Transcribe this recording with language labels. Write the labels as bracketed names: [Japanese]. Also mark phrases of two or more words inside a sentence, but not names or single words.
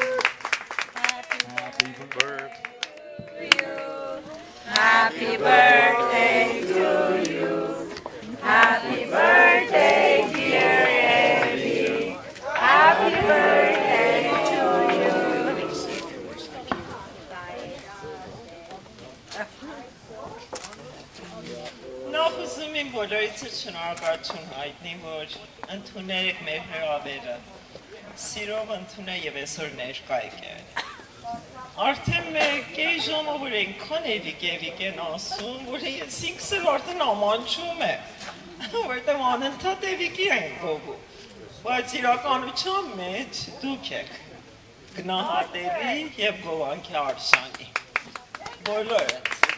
[English] Happy birthday to you. Happy birthday to you. Happy birthday, dear Eddie. Happy birthday to you. [Armenian] Նախուզում իմ բոլորիցը շնորհակալություն հայտնի, որ ընդունել եք մեր հրավերը, սիրով ընդունել և այսօր ներկա եկել։ Արդեն մեր կեի ժամը, որ ենքան էվիկ են ասում, որ ես ինքս էլ արդեն ամանչում է, որտեղ անընդհատ էվիկի են գովում, բայց իրականության մեջ դուք եք գնահատելի և գովանքի արժանի, բոլորդ,